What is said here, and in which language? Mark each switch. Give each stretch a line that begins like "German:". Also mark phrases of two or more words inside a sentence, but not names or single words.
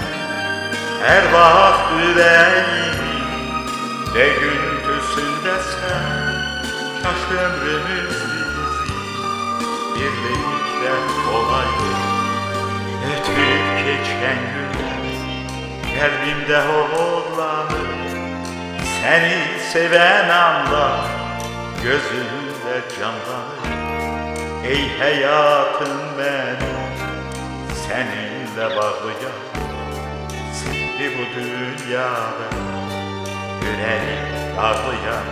Azerbaijani: Hər vaxt ürəyimin döyüntüsündəsən. Kaş ömrümüz bizim birlikdə olaydı. Ötüb keçən günlər qəlbimdə hozlanır.
Turkish: Seni seven anda gözümde canlanır. Ey hayatım benim, seninle bağlıyım. Seni bu dünyada yüreğim dağlıyım.